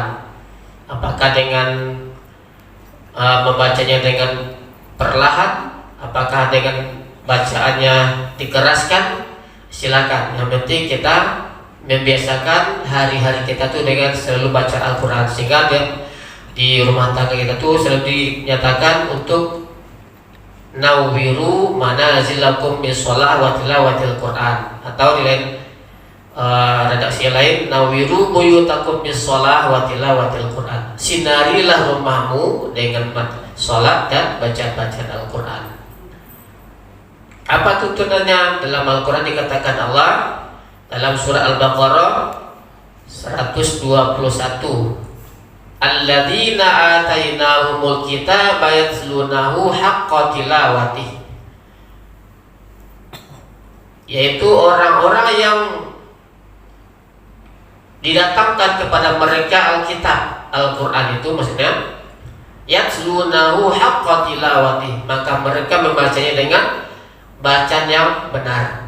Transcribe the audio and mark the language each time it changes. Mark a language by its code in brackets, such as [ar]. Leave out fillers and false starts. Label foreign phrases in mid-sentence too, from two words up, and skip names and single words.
[id] Apakah dengan membacanya dengan perlahan, apakah dengan bacaannya dikeraskan, silakan. Yang penting kita membiasakan hari-hari kita tuh dengan selalu baca Al-Quran, sehingga di rumah tangga kita tuh selalu dinyatakan untuk [ar] نوروا منازلكم بالصلاة وتلاوة القرآن, [id] atau di lain redaksi lain [ar] نوروا بيوتكم بالصلاة وتلاوة القرآن. [id] Sinarilah rumahmu dengan sholat dan bacaan Al-Quran. Apa tuntunannya? Dalam Al-Quran dikatakan Allah dalam surah Al-Baqarah 121, [ar] الذين آتيناهم الكتاب يتلونه حق تلاوته, [id] yaitu orang-orang yang didatangkan kepada mereka Alkitab, Al-Quran itu maksudnya [ar] يتلونه حق تلاوته, [id] maka mereka membacanya dengan bacaan yang benar.